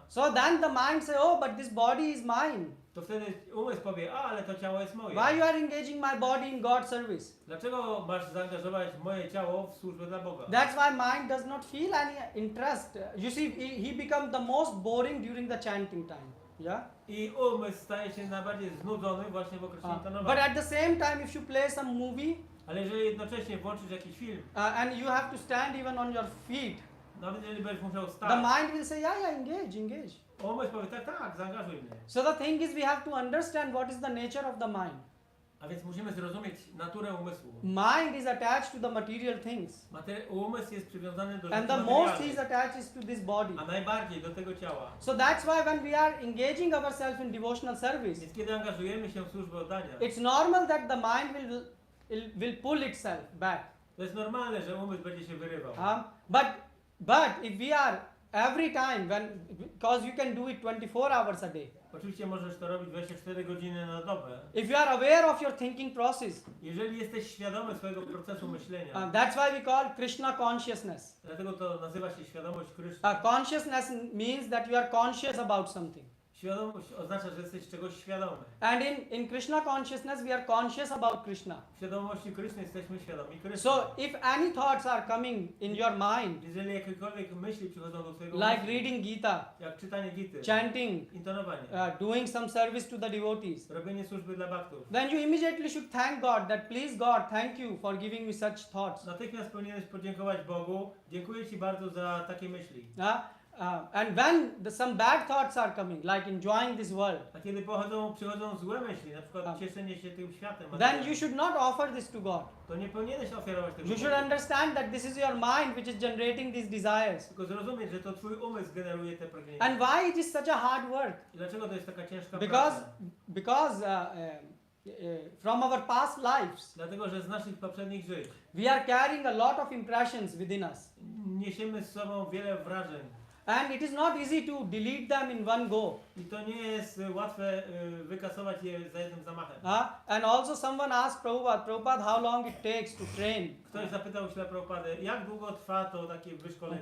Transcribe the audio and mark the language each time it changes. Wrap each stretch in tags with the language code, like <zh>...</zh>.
<en>so then the mind say, oh, but this body is mine.</en> <pl>to wtedy umysł powie, a ale to ciało jest moje.</pl> <en>Why you are engaging my body in God's service?</en> <pl>Dlaczego masz zaangażować moje ciało w służbę dla Boga?</pl> <en>That's why mind does not feel any interest. You see, he becomes the most boring during the chanting time. Yeah.</en> <pl>I umysł staje się najbardziej znudzony właśnie w okresie</pl> <en>But</en> <pl>intonowania.</pl> <en>at the same time, if you play some movie</en> <pl>Ale jeżeli jednocześnie włączysz jakiś film,</pl> <en>and you have to stand even on your feet,</en> <pl>nawet jeżeli będziesz musiał</pl> <en>the</en> <pl>stać,</pl> <en>mind will say, yeah, engage.</en> <pl>umysł powie, tak, zaangażuj mnie.</pl> <en>So the thing is, we have to understand what is the nature of the mind.</en> <pl>A więc musimy zrozumieć naturę umysłu.</pl> <en>Mind is attached to the material things,</en> <pl>Umysł jest przywiązany do</pl> <en>and</en> <pl>rzeczy</pl> <en>the most he is</en> <pl>materialnych,</pl> <en>attached is to this body.</en> <pl>a najbardziej do tego ciała.</pl> <en>So that's why when we are engaging ourselves in devotional service,</en> <pl>Więc kiedy angażujemy się w służbę oddania,</pl> <en>it's normal that the mind will pull itself back.</en> <pl>to jest normalne, że umysł będzie się wyrywał.</pl> <en>But if we are every time because you can do it 24 hours a day.</en> <pl>Oczywiście możesz to robić 24 godziny na dobę.</pl> <en>If you are aware of your thinking process,</en> <pl>Jeżeli jesteś świadomy swojego procesu myślenia,</pl> <en>that's why we call Krishna consciousness.</en> <pl>dlatego to nazywa się świadomość Kryszny.</pl> <en>Consciousness means that you are conscious about something.</en> <pl>Świadomość oznacza, że jesteś czegoś świadomy.</pl> <en>And in Krishna consciousness, we are conscious about Krishna.</en> <pl>W świadomości Kryszny jesteśmy świadomi Kryszny.</pl> <en>So if any thoughts are coming in your mind,</en> <pl>Jeżeli jakiekolwiek myśli przychodzą do twojego</pl> <en>like</en> <pl>umysłu,</pl> <en>reading Gita,</en> <pl>jak czytanie Gity,</pl> <en>chanting,</en> <pl>intonowanie,</pl> <en>doing some service to the devotees,</en> <pl>robienie służby dla baktów,</pl> <en>then you immediately should thank God that please God, thank you for giving me such thoughts.</en> <pl>natychmiast powinieneś podziękować Bogu. Dziękuję Ci bardzo za takie myśli.</pl> <en>And when some bad thoughts are coming, like enjoying this world,</en> <pl>A kiedy przychodzą złe myśli, na przykład cieszenie się tym światem,</pl> <en>then you should not offer this to God.</en> <pl>to nie powinieneś ofiarować tego</pl> <en>You should</en> <pl>Bogu.</pl> <en>understand that this is your mind which is generating these desires.</en> <pl>Tylko zrozumieć, że to Twój umysł generuje te pragnienia.</pl> <en>And why it is such a hard work?</en> <pl>I dlaczego to jest taka ciężka</pl> <en>Because</en> <pl>praca?</pl> <en>From our past lives,</en> <pl>Dlatego, że z naszych poprzednich żyć</pl> <en>we are carrying a lot of impressions within us.</en> <pl>niesiemy z sobą wiele wrażeń.</pl> <en>And it is not easy to delete them in one go.</en> <pl>I to nie jest łatwe wykasować je za jednym zamachem.</pl> <en>And also someone asked Prabhupada, how long it takes to train.</en> <pl>Ktoś zapytał się Prabhupadę, jak długo trwa to takie wyszkolenie?</pl>